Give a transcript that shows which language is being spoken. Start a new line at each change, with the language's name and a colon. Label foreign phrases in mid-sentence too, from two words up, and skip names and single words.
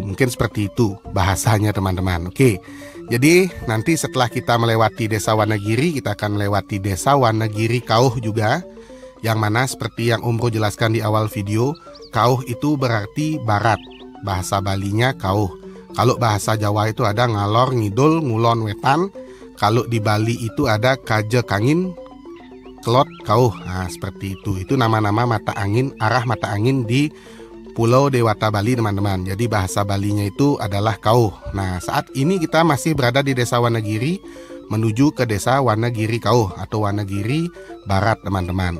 Indonesian: Mungkin seperti itu bahasanya teman-teman. Oke, jadi nanti setelah kita melewati Desa Wanagiri, kita akan melewati Desa Wanagiri Kauh juga, yang mana seperti yang Umbro jelaskan di awal video, Kauh itu berarti barat, bahasa Balinya Kauh. Kalau bahasa Jawa itu ada
Javanese: ngalor ngidul, ngulon wetan.
Indonesian: Kalau di Bali itu ada
Balinese: kaje kangin, kelot Kauh.
Indonesian: Nah, seperti itu. Itu nama-nama mata angin, arah mata angin di Pulau Dewata Bali teman-teman. Jadi bahasa Balinya itu adalah Kauh. Nah, saat ini kita masih berada di Desa Wanagiri menuju ke Desa Wanagiri Kauh atau Wanagiri Barat teman-teman.